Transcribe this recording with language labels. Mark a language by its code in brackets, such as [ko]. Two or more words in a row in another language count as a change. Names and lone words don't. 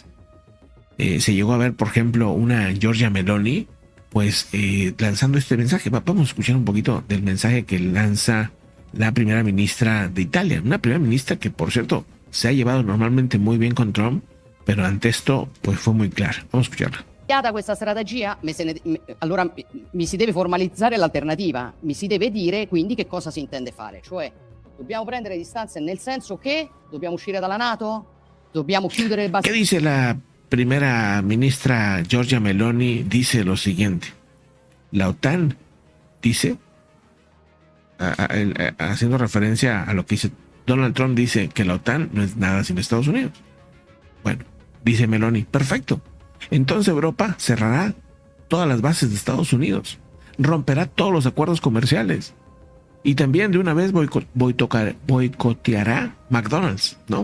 [es] Se llegó a ver, por ejemplo, una Giorgia Meloni, pues lanzando este mensaje. Vamos a escuchar un poquito del mensaje que lanza la primera ministra de Italia. Una primera ministra que, por cierto, se ha llevado normalmente muy bien con Trump, pero ante esto pues fue muy clara. Vamos a escucharla. [it] Questa strategia, allora mi si deve formalizzare l'alternativa, mi si deve dire quindi che cosa si intende fare, cioè dobbiamo prendere distanze nel senso che dobbiamo uscire dalla NATO, dobbiamo chiudere il [es] ¿Qué dice la primera ministra Giorgia Meloni? Dice lo siguiente: la OTAN dice, haciendo referencia a lo que dice Donald Trump, dice que la OTAN no es nada sin Estados Unidos. Bueno, dice Meloni, perfecto. Entonces Europa cerrará todas las bases de Estados Unidos, romperá todos los acuerdos comerciales y también de una vez boicoteará McDonald's, ¿no?